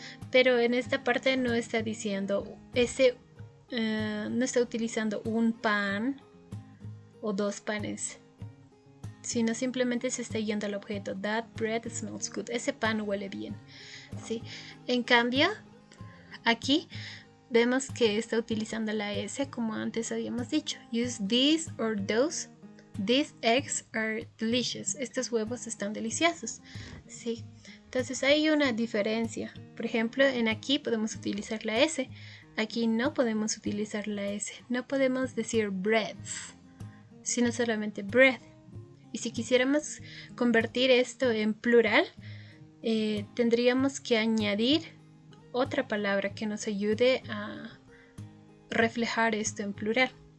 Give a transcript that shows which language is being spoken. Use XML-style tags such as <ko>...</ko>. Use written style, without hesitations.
<es>Pero en esta parte no está diciendo no está utilizando un pan o 2 panes, sino simplemente se está yendo al objeto.</es> <en>That bread smells good.</en> <es>Ese pan huele bien, ¿sí? En cambio, aquí vemos que está utilizando la S como antes habíamos dicho.</es> <en>Use these or those. These eggs are delicious.</en> <es>Estos huevos están deliciosos, ¿sí? Entonces hay una diferencia. Por ejemplo, en aquí podemos utilizar la S. Aquí no podemos utilizar la S. No podemos decir breads, sino solamente bread. Y si quisiéramos convertir esto en plural, tendríamos que añadir otra palabra que nos ayude a reflejar esto en plural.</es>